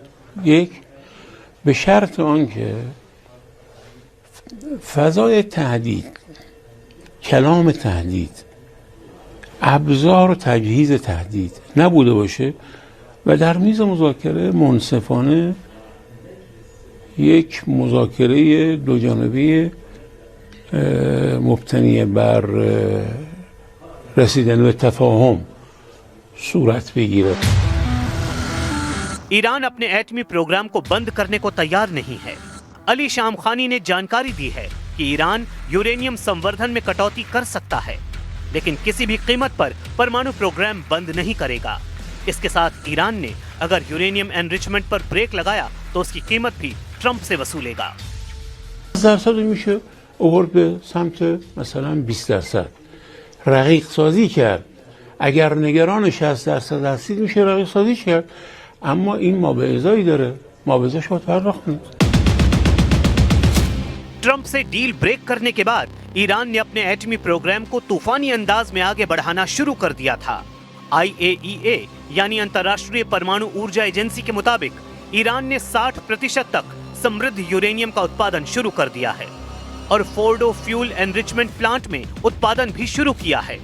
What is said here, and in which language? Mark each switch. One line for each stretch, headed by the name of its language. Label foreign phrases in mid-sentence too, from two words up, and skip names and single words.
Persian: یک، به شرط آنکه فضای تهدید، کلام تهدید، ابزار و تجهیز تهدید نبوده باشه و در میز مذاکره منصفانه یک مذاکره دو جانبه مبتنی بر رسیدن به تفاهم صورت بگیره.
Hindi: ईरान अपने एटमी प्रोग्राम को बंद करने को तैयार नहीं है। अली शामखानी ने जानकारी दी है कि ईरान यूरेनियम संवर्धन में कटौती कर सकता है, लेकिन किसी भी कीमत पर परमाणु प्रोग्राम बंद नहीं करेगा। इसके साथ ईरान ने अगर
English: uranium enrichment
Hindi: पर ब्रेक लगाया तो उसकी कीमत भी ट्रंप से वसूलेगा।
Persian: اوورد به سمت مثلا 20%. رقیق سازی کرد. اگر نگران 60% هستید میشه رقیق سازی کرد، اما این مابعضایی داره، مابعضاش باید پرداخت کنید.
Hindi: ट्रंप से डील ब्रेक करने के बाद ईरान ने अपने एटमी प्रोग्राम को तूफानी अंदाज में आगे बढ़ाना शुरू कर दिया था। IAEA यानी अंतर्राष्ट्रीय परमाणु ऊर्जा एजेंसी के मुताबिक ईरान ने 60% तक समृद्ध यूरेनियम का उत्पादन शुरू कर दिया है और फोर्डो
English: fuel enrichment plant
Hindi: में उत्पादन भी शुरू किया है।